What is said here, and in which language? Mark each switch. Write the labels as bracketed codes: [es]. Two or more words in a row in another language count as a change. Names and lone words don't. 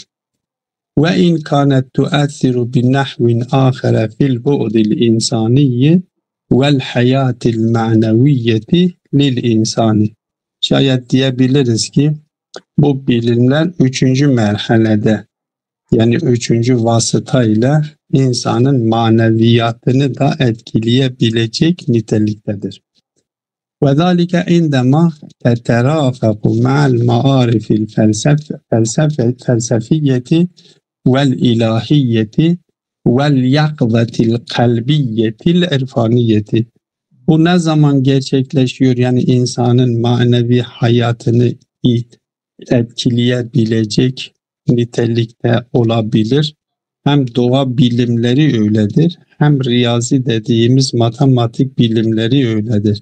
[ar] وإن كانت تؤثر بنحو آخر في البعد الإنساني والحياة المعنوية للإنسان. [tr] Şayet diyebiliriz ki bu bilimler üçüncü merhalede, yani üçüncü vasıtayla insanın maneviyatını da etkileyebilecek niteliktedir. [ar] وذلك عندما تترافق مع المعارف الفلسفية والإلهية واليقظة القلبية العرفانية. [tr] Bu ne zaman gerçekleşiyor? Yani insanın manevi hayatını etkileyebilecek nitelikte olabilir. Hem doğa bilimleri öyledir, hem riyazi dediğimiz matematik bilimleri öyledir.